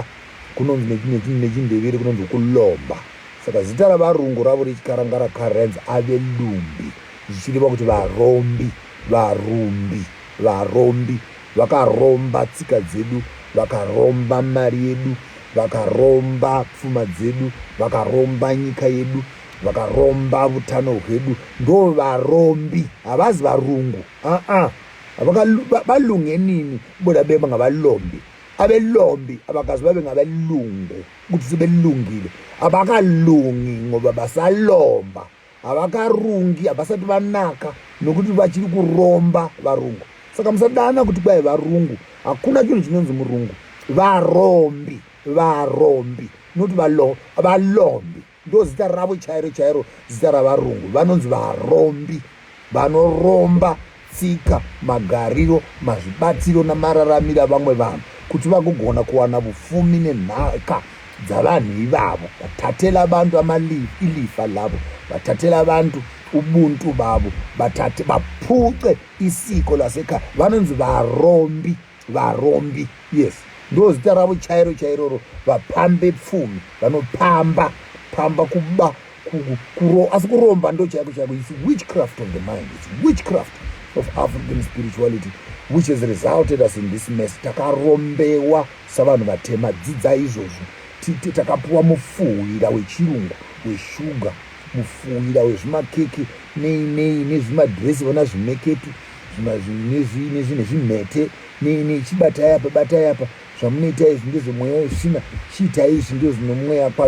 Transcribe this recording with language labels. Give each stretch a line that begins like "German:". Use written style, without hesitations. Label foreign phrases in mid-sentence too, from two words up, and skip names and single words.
Shona: Kunonzi nechindevere kunonzi kulomba. Saka zita ravarungu ravo rechikaranga rakarenza avelumbi, zvichireva kuti varombi vakaromba tsika dzedu, vakaromba mari yedu, vakaromba pfuma dzedu, vakaromba nyika yedu, vakaromba utano hwedu. Ndo varombi, havazi varungu.
North Ndebele: Balunge nini boda beba ngabalombi? Abelombi abakazi babe ngabalungu ukuthi sebelungile, abakalungi ngoba basalomba, abakarungi abasati banaka nokuthi
Shona: bachiri kuromba varungu. Saka musadana kuti kwaye varungu, hakuna chinhu chinonzi murungu. Varombi noti abalombi ndo zita ravo chairo zita ravarungu. Vanonzi varombi, vanoromba tsika, magariro, mazvibatiro namararamiro avamwe vanhu kuti vagogona kuwana vufumi nenhaka dzavanhu ivavo, vatatela
North Ndebele: abantu ilifa lavo,
Shona: vatatela
North Ndebele: abantu ubuntu bavo,
Shona: vapfuce
North Ndebele: isiko lasekhaya.
Shona: Vanonzi varombi, yes, ndo zita ravo chairo. Vapambe pfumi, vanopamba kuba asi kuromba ndo chaiko.
English: It's witchcraft of the mind, it's witchcraft of African spirituality which has resulted us in this mess.
Shona: Takarombewa savanhu vatema. Dzidza izvozvo. Takapuwa mufuwira wechirungu, weshuga, mufuwira wezvimakeke nezvimadhiresi, vona zvimeketu nezvimhete chibatai apa zvamunoita izvi ndezvemweya wezvisina, chiita izvi ndo zvino mweya kwa.